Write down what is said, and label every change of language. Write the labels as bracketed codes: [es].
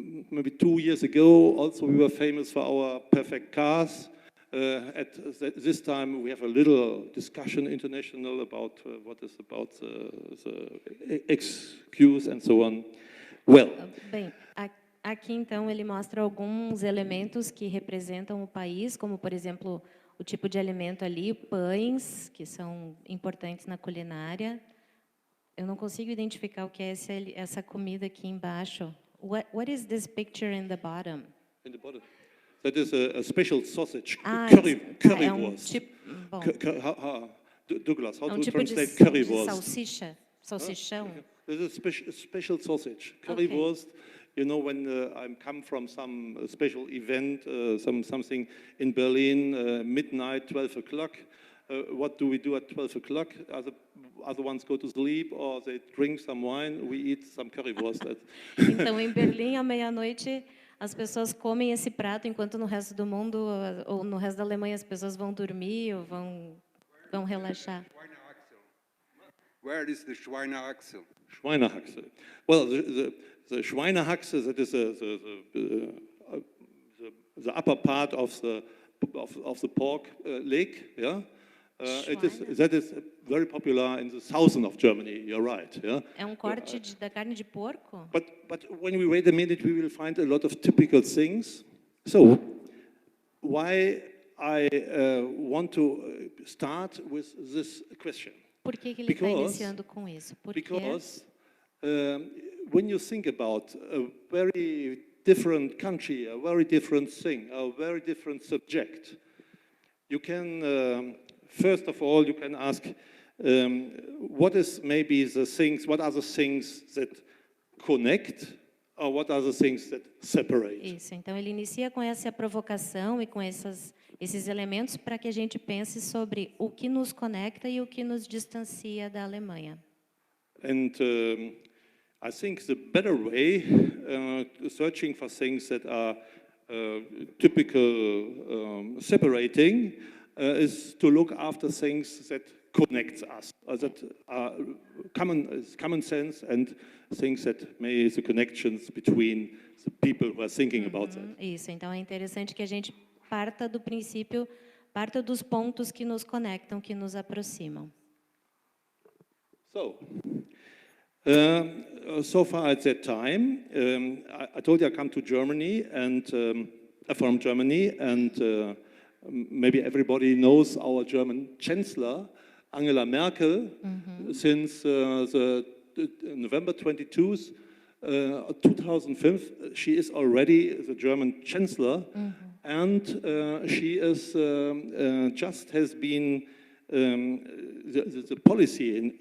[en] Maybe 2 years ago, also we were famous for our perfect cars. At this time, we have a little discussion international about what is about the excuse and so on. Well. [pt] Bem, aqui então ele mostra alguns elementos que representam o país, como por exemplo o tipo de alimento ali, pães, que são importantes na culinária. Eu não consigo identificar o que é essa comida aqui embaixo. [en] What is this picture in the bottom? In the bottom. That is a special sausage, currywurst. [pt] Bom, [en] Douglas, how to [pt] tipo [en] translate [pt] de [en] currywurst? [pt] Salsicha, salsichão. [en] This is a special sausage, currywurst. Okay. You know, when I come from some special event, something in Berlin, midnight, 12 o'clock. What do we do at 12 o'clock? Other ones go to sleep or they drink some wine. We eat some currywurst. [pt] Então, em Berlim, à meia-noite, as pessoas comem esse prato, enquanto no resto do mundo ou no resto da Alemanha as pessoas vão dormir ou vão relaxar. [en] Where is the Schweinehaxe? [de] Schweinehaxe. [en] Well, the Schweinehaxe, that is the upper part of the pork leg, yeah. That is very popular in the southern of Germany, you're right. Yeah? [pt] É corte da carne de porco? [en] But when we wait a minute, we will find a lot of typical things. So, why I want to start with this question? [pt] Por que ele está iniciando com isso? [en] Because when you think about a very different country, a very different thing, a very different subject, you can, first of all, you can ask, what are the things that connect, or what are the things that separate? [pt] Isso, então ele inicia com essa provocação e com esses elementos para que a gente pense sobre o que nos conecta e o que nos distancia da Alemanha. [en] And I think the better way, searching for things that are typical separating, is to look after things that connect us, that are common sense, and things that make the connections between the people who are thinking about that. [pt] Isso, então é interessante que a gente parta do princípio, parta dos pontos que nos conectam, que nos aproximam. [en] So far at that time, I told you I come to Germany and from Germany, and maybe everybody knows our German Chancellor, Angela Merkel, since the November 22nd, 2005, she is already the German Chancellor, and she is just has been the policy